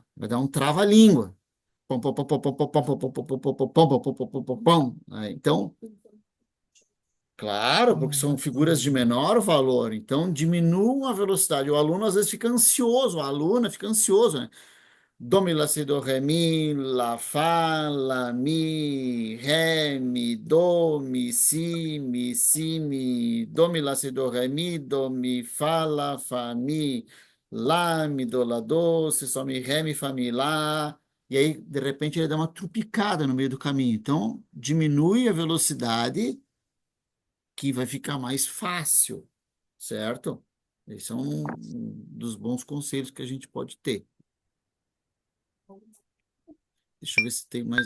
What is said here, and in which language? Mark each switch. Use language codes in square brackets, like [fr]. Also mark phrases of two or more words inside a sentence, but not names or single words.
[pt] Vai dar um trava-língua. Pom, pom, pom, pom, pom, pom, pom, pom, pom, pom, pom, pom, pom, pom, pom, pom, pom, pom, pom. Então, claro, porque são figuras de menor valor, então diminuam a velocidade. O aluno às vezes fica ansioso, a aluna fica ansioso, né? Do, mi, lá, si, do, ré, mi, lá, fá, lá, mi, ré, mi, si, mi, do, mi, lá, si, do, mi, fá, lá, mi, do, lá, do, si, sol, mi, ré, mi, fá, mi, lá. E aí, de repente, ele dá uma trupicada no meio do caminho. Então, diminui a velocidade que vai ficar mais fácil, certo? Esse é um dos bons conselhos que a gente pode ter. Deixa eu ver se tem mais.